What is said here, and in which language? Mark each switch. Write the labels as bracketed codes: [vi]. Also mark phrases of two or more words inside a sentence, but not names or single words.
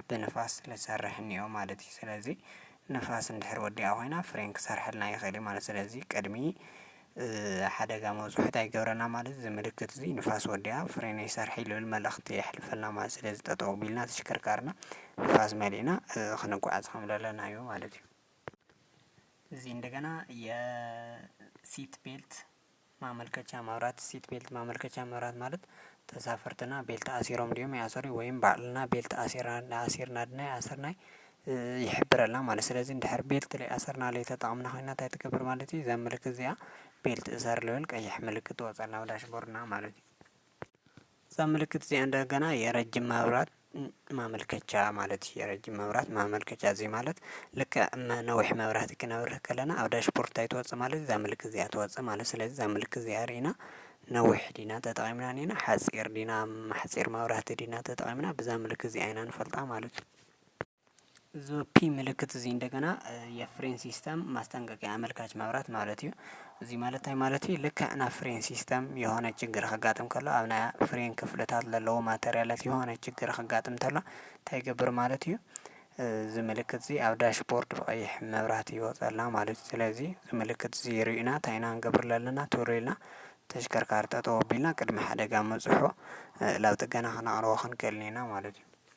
[ti] ብንፋስ ዝሰርሕ እኒኦ ማለት እዩ። ስለዚ ንፋስ እንድሕር ወዲኣ ኮይና ፍሬን ክሰርሐልና ይኽእል እዩ ማለት ስለዚ ቅድሚ ሓደጋ መብፅሑ እንታይ ይገብረና ማለት እዚ ምልክት እዚ ንፋስ ወዲኣ ፍሬን ይሰርሕ ዝብል መልእክቲ የሕልፈልና ማለት ስለዚ ጠጠው ኣቢልና ተሽከርካሪና ንፋስ መሊእና ክንጓዓዝ ከም ዘለና እዩ ማለት እዩ። እዚ እንደገና [am] የሲት ቤልት ማመልከቻ መብራት ሲት ቤልት ማመልከቻ መብራት [ti] ማለት ተሳፈርትና ቤልት ኣሲሮም ድዮም ይኣስሩ ወይም ባዕልና ቤልት ኣሲርና ድና ኣሰርናይ ይሕብረልና ማለት ስለዚ እንድሕር ቤልት ዘይኣሰርና ተጠቒምና ኮይና እንታይ ትገብር ማለት እዩ? እዛ ምልክት እዚኣ ቤልት እሰር ልብል ቀይሕ ምልክት ትወፀልና ኣብ ዳሽቦርድና ማለት እዩ። እዛ ምልክት እዚኣ እንደገና [am] የረጅም መብራት ማመልከቻ [ti] ማለት እዩ። [am] የረጅም መብራት ማመልከቻ [ti] እዚ ማለት ልክዕ ነዊሕ መብራህቲ ክነብርህ ከለና ኣብ ዳሽቦርድ እንታይ ትወፅእ ማለት እዛ ምልክት እዚኣ ትወፅእ ማለት ስለዚ እዛ ምልክት እዚኣ ሪእና ነዊሕ ዲና ተጠቒምና ኔና ሓፂር ዲና ሓፂር መብራህቲ ዲና ተጠቒምና በዛ ምልክት እዚኣ ኢና ንፈልጣ ማለት እዩ። እዚ ፒ ምልክት እዚ እንደገና [am] የፍሬን ሲስተም ማስጠንቀቂያ ኣመልካች መብራት [ti] ማለት እዩ። እዚ ማለት እንታይ ማለት እዩ? ልክዕ ናብ ፍሬን ሲስተም [am] የሆነ ችግር ከጋጥም [ti] ከሎ ኣብ ናይ ፍሬን ክፍልታት ዘለዎ ማተርያላት [am] የሆነ ችግር ከጋጥም [ti] ተሎ እንታይ ይገብር ማለት እዩ? እዚ ምልክት እዚ ኣብ ዳሽቦርድ ብቀይሕ መብራህቲ ይወፀልና ማለት እዩ። ስለዚ እዚ ምልክት እዚ ሪእና እንታይ ኢና ክንገብር ኣለና ቶሎ ኢልና ተሽከርካሪ ጠጠው ኣቢልና ቅድሚ ሓደጋ መብፅሑ ናብ ጥገና ክነቅርቦ ክንክእል ኔና ማለት እዩ።